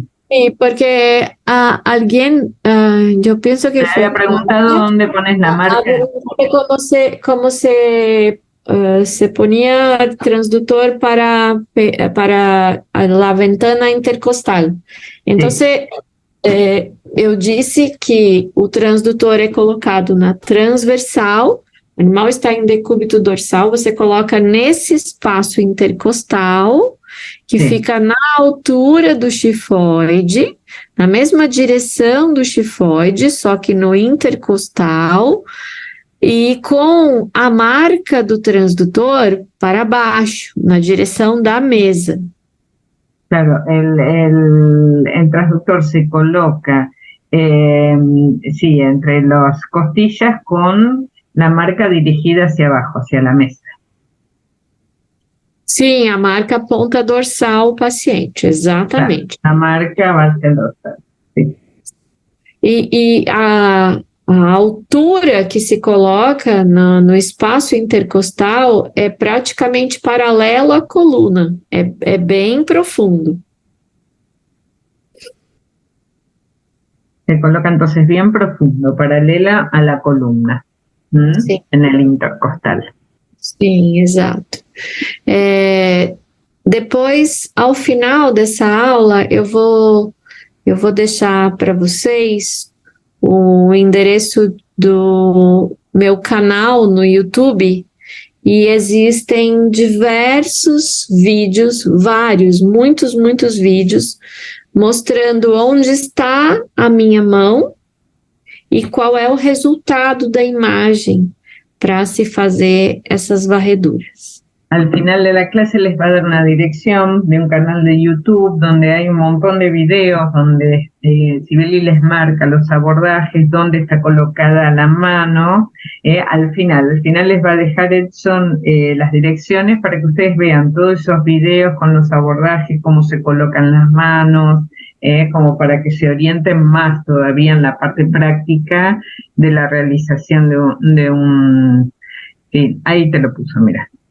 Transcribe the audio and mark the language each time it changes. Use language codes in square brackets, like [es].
[es] Sí, porque alguien, yo pienso que me había preguntado dónde pones la marca? Cómo se ponía el transductor para la ventana intercostal. Entonces, [pt] eu disse que o transdutor é colocado na transversal, o animal está em decúbito dorsal, você coloca nesse espaço intercostal, que fica na altura do chifoide, na mesma direção do chifoide, só que no intercostal, e com a marca do transdutor para baixo, na direção da mesa. [es] Claro, el transductor se coloca, sí, entre las costillas con la marca dirigida hacia abajo, hacia la mesa. [pt] Sim, a marca ponta dorsal paciente, exatamente. A marca base dorsal, sim. E a altura que se coloca no espaço intercostal é praticamente paralelo à coluna, é bem profundo. [es] Se coloca entonces bien profundo, paralela a la columna, en el intercostal. [pt] Sim, exato. Depois, ao final dessa aula, eu vou deixar para vocês o endereço do meu canal no YouTube, e existem diversos vídeos, muitos vídeos, mostrando onde está a minha mão e qual é o resultado da imagem para se fazer essas varreduras. [es] Al final de la clase les va a dar una dirección de un canal de YouTube donde hay un montón de videos donde Sibeli les marca los abordajes, dónde está colocada la mano. Al final les va a dejar Edson las direcciones para que ustedes vean todos esos videos con los abordajes, cómo se colocan las manos, como para que se orienten más todavía en la parte práctica de la realización de un ahí te lo puso, mira.